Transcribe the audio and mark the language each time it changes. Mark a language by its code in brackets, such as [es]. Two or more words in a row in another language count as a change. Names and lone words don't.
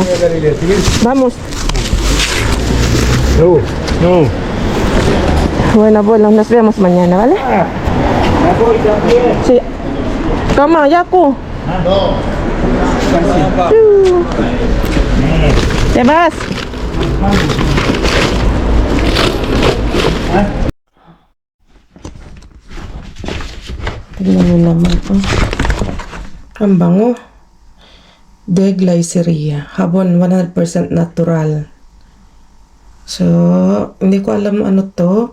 [es] Vamos. No. Bueno, abuelo, nos vemos mañana, ¿vale? Sí. Toma, Yaku. ¿Te vas? [tl] Tignan mo naman. Ang bango. Deglyceria. Habon, 100% natural. So, hindi ko alam ano to.